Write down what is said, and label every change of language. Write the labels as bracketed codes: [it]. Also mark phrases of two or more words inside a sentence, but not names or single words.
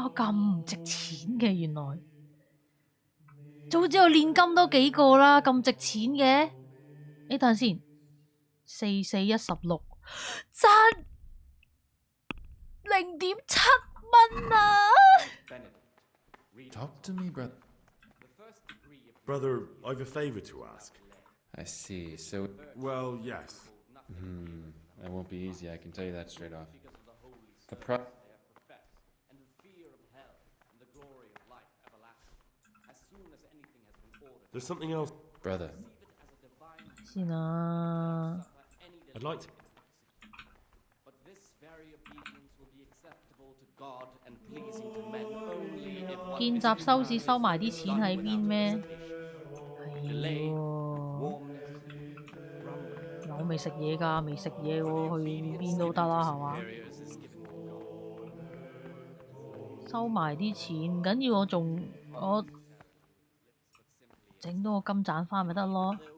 [yue] 咁唔值錢嘅，原來早知道煉金多幾個啦，咁值錢嘅。等陣先，4416賺0.7蚊啊！ [en] Talk to me, brother. Brother, I've a favor to ask. I see. So, Well, yes. that won't be easy. I can tell you that straight off. There's something else. Brother. [yue] 先啦。 [en] I'd like to. But this very obedience will be acceptable to God and pleasing to men only if one [yue] 見習收市收埋啲錢喺邊咩？係喎，我未食嘢㗎，未食嘢喎，去邊都得啦，係嘛？收埋啲錢唔緊要，我整到個金盞花咪得咯。